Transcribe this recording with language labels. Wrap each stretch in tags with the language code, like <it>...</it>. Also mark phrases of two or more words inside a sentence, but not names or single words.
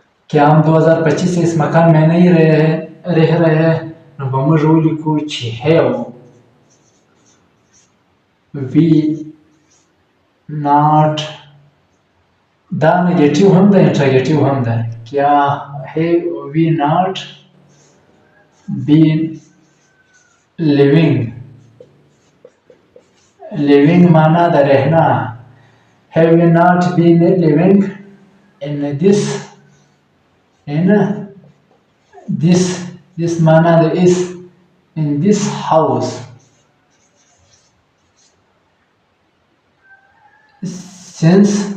<ur>کیا ہم 2025 سے اس مکان میں نہیں رہ رہے ہیں</ur> <ps>نو به موږ ولیکو چې</ps> <ur>have</ur> <en>we not</en> <ps>دا نیگیټیو هم ده انټرګیټیو هم ده क्या</ps> <en>have we not been living</en> <ps>مانا ده</ps> <en>रहना have we not been living in this</en> <ps>مانا ده</ps> <en>is in this house since</en>